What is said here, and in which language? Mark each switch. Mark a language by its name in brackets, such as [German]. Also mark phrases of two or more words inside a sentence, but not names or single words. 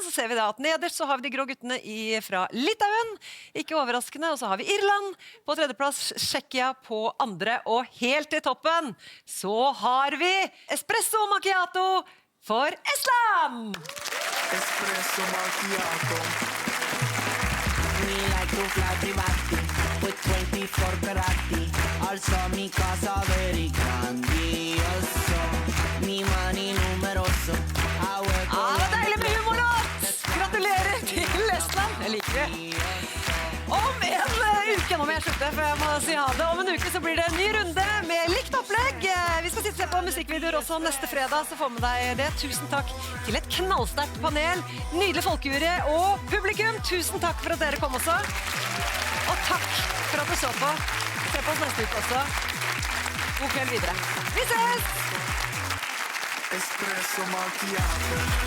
[Norwegian] Så ser vi da at nederst så har vi de grå guttene fra Litauen, ikke overraskende, og så har vi Irland på 3. plass, Tsjekkia på 2., og helt til toppen så har vi Espresso Macchiato for Estland! [Italian] Espresso macchiato. [English] Me like to fly privati with 24 carati. Also [Spanish] mi casa [English] very grandioso. [Italian] Mi mani numeroso. [Norwegian] Det var deilig med humorlåt! Gratulerer til Estland! Jeg liker det. Om en uke, nå må jeg slutte, for jeg må si ha det. Om en uke så blir det en ny runde med likt opplegg. Vi skal sitte får musikkvideoer også neste fredag, så få med deg det. Tusen takk til et knallsterkt panel, nydelig folkejury og publikum. Tusen takk for at dere kom også. Og takk for at du så på. Se på oss neste uke også. God kveld videre. Vi ses! [Italian] Espresso macchiato.